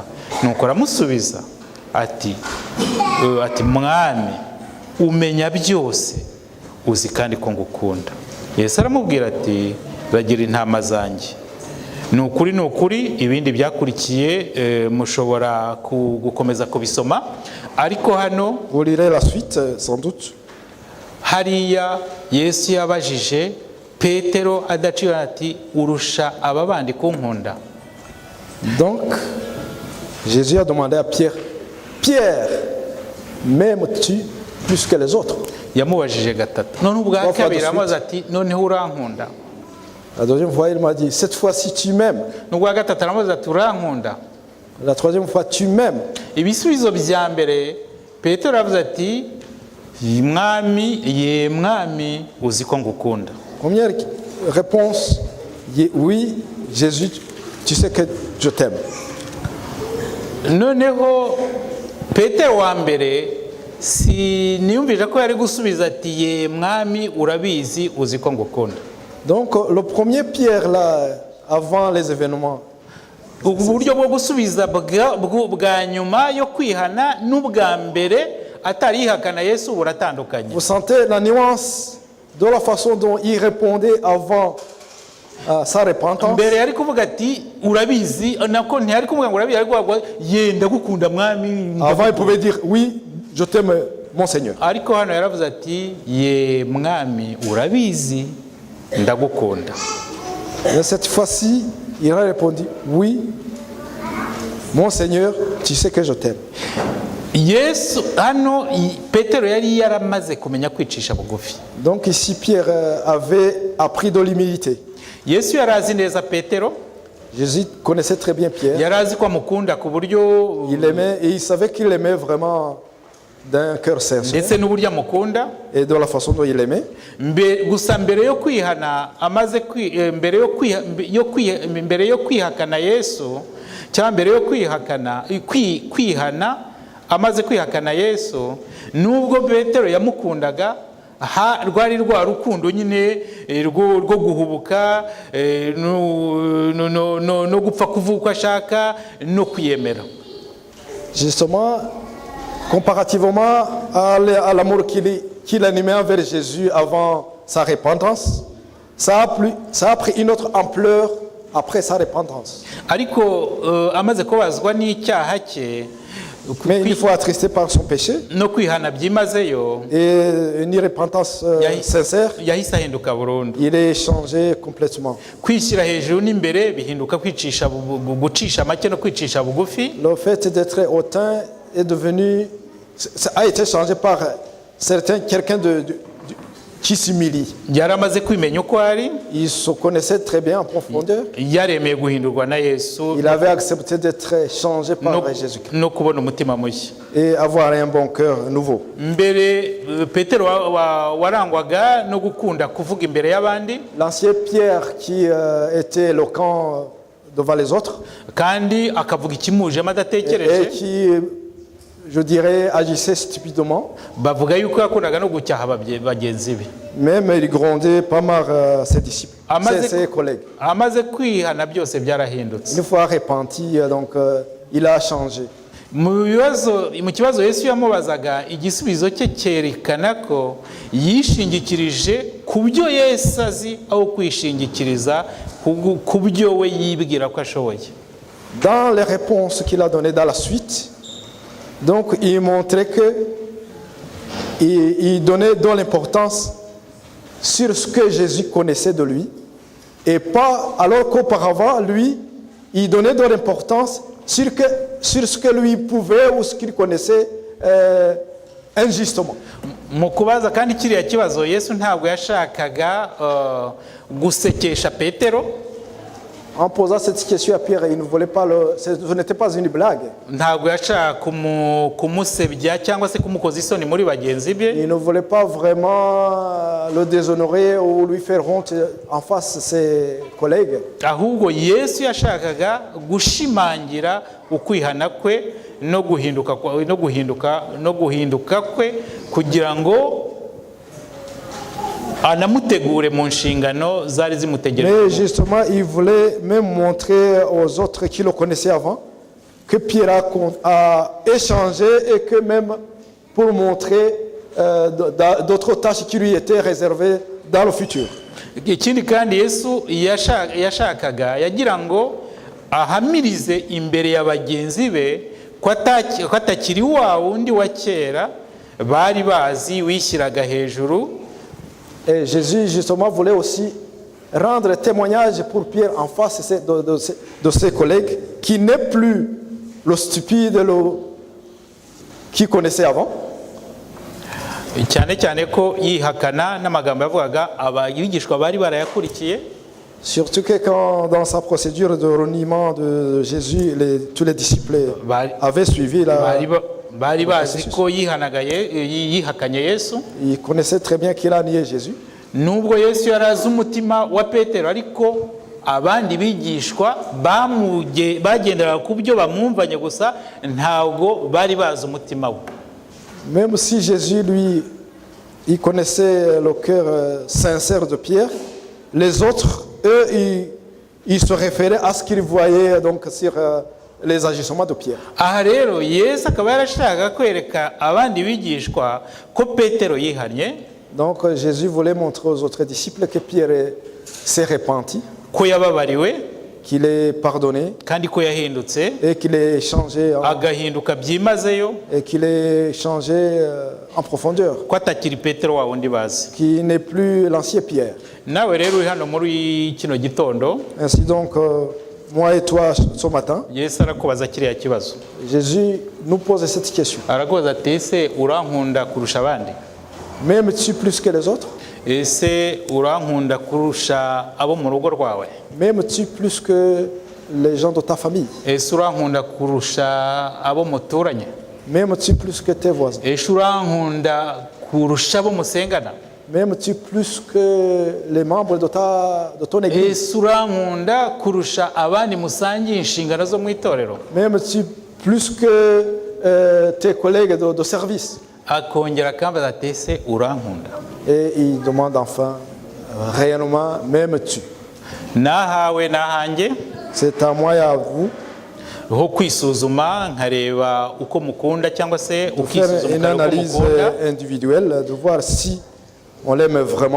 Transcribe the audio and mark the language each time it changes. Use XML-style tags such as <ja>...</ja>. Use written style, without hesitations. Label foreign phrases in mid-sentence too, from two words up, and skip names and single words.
<rw>nuko aramusubiza ati mwami umenya byose uzi kandi ko ngukunda. Yesu aramubwira ati ragira intama zanjye. ni ukuri ibindi byakurikiye mushobora gukomeza kubisoma, ariko hano</rw> <fr>Vous lirez la suite sans doute.</fr> <rw>hariya Yesu yabajije Petero adaciye ati urusha aba bandi kunkunda?</rw> <fr>Donc, Jésus a demandé à Pierre, Pierre, m'aimes-tu plus que les autres?</fr> <rw>yamubajije gatatu. none ubwa kabiri amaze ati noneho urankunda?</rw> <fr>La deuxième fois, il m'a dit, cette fois-ci, tu m'aimes.</fr> <rw>n'ubwa gatatu aramubaza ati urankunda?</rw> <fr>La troisième fois, tu m'aimes.</fr> <rw>ibisubizo bya mbere Petero yavuze ati ye mwami uzi ko ngukunda.</rw> <fr>Première réponse, oui, Jésus, tu sais que je t'aime.</fr> <rw>noneho Petero wa mbere niyumvije ko yari gusubiza ati ye mwami urabizi uzi ko ngukunda.</rw> <fr>Donc, le premier Pierre, là, avant les événements,</fr> <rw>ubu buryo bwo gusubiza bwa nyuma yo kwihana n'ubwa mbere atari yihakana Yesu buratandukanye.</rw> <fr>vous sentez la nuance de la façon dont il répondait avant sa repentance.</fr> <rw>mbere yari kuvuga ati urabizi, nako ntiyari kuvuga ngo urabizi, ariko yenda gukunda mwami.</rw> <fr>Avant, il pouvait dire, oui, je t'aime, mon Seigneur.</fr> <rw>ariko hano yaravuze ati ye mwami urabizi ndagukunda.</rw> <fr>Mais cette fois-ci, il a répondu, oui, mon Seigneur, tu sais que je t'aime.</fr> <rw>Yesu hano Petero yari yaramaze kumenya kwicisha bugufi.</rw> <fr>Donc ici, Pierre avait appris de l'humilité.</fr> <rw>Yesu yarazi neza Petero.</rw> <fr>Jésus connaissait très bien Pierre.</fr> <rw>yarazi ko amukunda ku buryo</rw> <fr>Il aimait, et il savait qu'il aimait vraiment d'un cœur sincère</fr> <rw>ndetse n'uburyo amukunda.</rw> <fr>et de la façon dont il aimait.</fr> <rw>gusa mbere yo kwihana mbere yo kwihakana Yesu, cyangwa mbere yo kwihana amaze kwihakana Yesu, nubwo Petero yamukundaga, rwari rwa rukundo nyine rwo guhubuka no gupfa kuvuka ashaka no kwiyemera.</rw> <fr>Justement, comparativement à l'amour qu'il animait envers Jésus avant sa repentance, ça a pris une autre ampleur après sa repentance.</fr> <rw>ariko amaze kubazwa n'icyaha cye,</rw> <fr>Mais il faut attristé par son péché</fr> <rw>no kwihana byimazeyo,</rw> <fr>et une repentance sincère,</fr> <rw>yahise ahinduka burundu.</rw> <fr>il est changé complètement.</fr> <rw>Kwishyira hejuru n'imbere bihinduka gucisha make no kwicisha bugufi.</rw> <fr>Le fait d'être hautain est devenu, a été changé par quelqu'un qui s'humilie.</fr> <rw>yaramaze kwimenya uko ari,</rw> <fr>Il se connaissait très bien en profondeur.</fr> <rw>yaremeye guhindurwa na Yesu</rw> <fr>Il avait accepté d'être changé par</fr> <rw>no- Jésus-Christ no kubona umutima mushya.</rw> <fr>et avoir un bon cœur nouveau.</fr> <rw>Mbere Petero warangwaga no gukunda kuvuga imbere y'abandi,</rw> <fr>L'ancien Pierre qui était éloquent devant les autres</fr> <rw>kandi akavuga ikimujemo</rw> <fr>et</fr> <rw>adatekereje.</rw> <fr>qui, je dirais, agissait stupidement.</fr> <rw>Bavuga yuko yakundaga no gucyaha bagenzi be.</rw> <fr>Même il grondait pas mal ses disciples,</fr> <rw>Amaze-</rw> <fr>ses collègues.</fr> <rw>amaze kwihana byose byarahindutse.</rw> <fr>Une fois repenti, donc il a changé.</fr> <rw>Mu kibazo Yesu yamubazaga, igisubizo cye cyerekana ko yishingikirije ku byo Yesu azi aho kwishingikiriza ku byo we yibwira ko ashoboye.</rw> <fr>Dans les réponses qu'il a données dans la suite, donc il montrait que il donnait de l'importance sur ce que Jésus connaissait de lui et pas alors qu'auparavant lui il donnait de l'importance sur ce que lui pouvait ou ce qu'il connaissait injustement.</fr> <rw>Mu kubaza kandi kiriya kibazo Yesu ntabwo yashakaga gusekesha Petero.</rw> <fr>En posant cette question à Pierre, il ne voulait pas ce n'était pas une blague.</fr> <rw>Ntabwo yashaka kumusebya cyangwa se kumukoza isoni muri bagenzi be.</rw> <fr>Il ne voulait pas vraiment le déshonorer ou lui faire honte en face de ses collègues.</fr> <rw>Ahubwo Yesu yashakaga gushimangira ukwihana kwe no guhinduka kwe kugira ngo anamutegure mu nshingano zari zimutegereje.</rw> <fr>Mais justement, il voulait même montrer aux autres qui le connaissaient avant que Pierre a échangé et que même pour montrer d'autres tâches qui lui étaient réservées dans le futur.</fr> <rw>Ikindi kandi Yesu yashakaga yagira ngo ahamirize imbere ya bagenzi be ko atakiri wa wundi wa kera bari bazi wishyiraga hejuru.</rw> <fr>Et Jésus justement voulait aussi rendre témoignage pour Pierre en face de ses collègues qui n'est plus le stupide qu'il connaissait avant.</fr> <rw>Cyane cyane ko yihakana n'amagambo yavugaga abigishwa bari barayakurikiye.</rw> <fr>Surtout que quand dans sa procédure de reniement de Jésus, tous les disciples avaient suivi</fr> <rw>bari bazi ko yihakanye Yesu.</rw> <fr>Il connaissait très bien qu'il a nié Jésus.</fr> <rw>Nubwo Yesu yarazi umutima wa Petero, ariko abandi bigishwa bagenderaga ku byo bamwumvanye gusa, ntabwo bari bazi umutima we.</rw> <fr>Même si Jésus, lui, il connaissait le cœur sincère de Pierre, les autres, eux, ils se référaient à ce qu'ils voyaient donc sur les agissements de Pierre.</fr> <rw>Aha rero Yesu akaba yarashaka kwereka abandi bigishwa ko Petero yihanye.</rw> <fr>Donc Jésus voulait montrer aux autres disciples que Pierre s'est repenti,</fr> <rw>ko yababariwe,</rw> <fr>qu'il est pardonné</fr> <rw>kandi ko yahindutse,</rw> <fr>et qu'il est changé</fr> <rw>agahinduka byimazeyo,</rw> <fr>et qu'il est changé en profondeur,</fr> <rw>ko atakiri Petero wa wundi bazi.</rw> <fr>qui n'est plus l'ancien Pierre.</fr> <rw>Nawe rero uri hano muri kino gitondo,</rw> <fr>Ainsi donc moi et toi ce matin,</fr> <rw>Yesu arakubaza kiriya kibazo.</rw> <fr>Jésus nous pose cette question.</fr> <rw>Arakubaza ati ese urankunda kurusha abandi?</rw> <fr>M'aimes-tu plus que les autres?</fr> <rw>Ese urankunda kurusha abo mu rugo rwawe?</rw> <fr>M'aimes-tu plus que les gens de ta famille?</fr> <rw>Ese urankunda kurusha abo muturanye?</rw> <fr>M'aimes-tu plus que tes voisins?</fr> <rw>Ese urankunda kurusha abo musengana?</rw> <fr>M'aimes-tu plus que les membres de ton église?</fr> <rw>Ese urankunda kurusha abandi musangiye inshingano zo mu itorero?</rw> <fr>M'aimes-tu plus que tes collègues de service?</fr> <rw>Akongera akambaza ati ese urankunda?</rw> <fr>Et il demande enfin, réellement, m'aimes-tu?</fr> <rw>Nahawe nahanjye</rw> <fr>C'est à moi et à vous</fr> <rw>ho kwisuzuma nkareba uko mukunda cyangwa se</rw> <fr>de faire</fr> <rw>ukisuzuma</rw> <fr>une</fr> <rw>uko</rw> <fr>analyse</fr> <rw>mukunda.</rw> <fr>individuelle, de voir si on l'aime vraiment.</fr>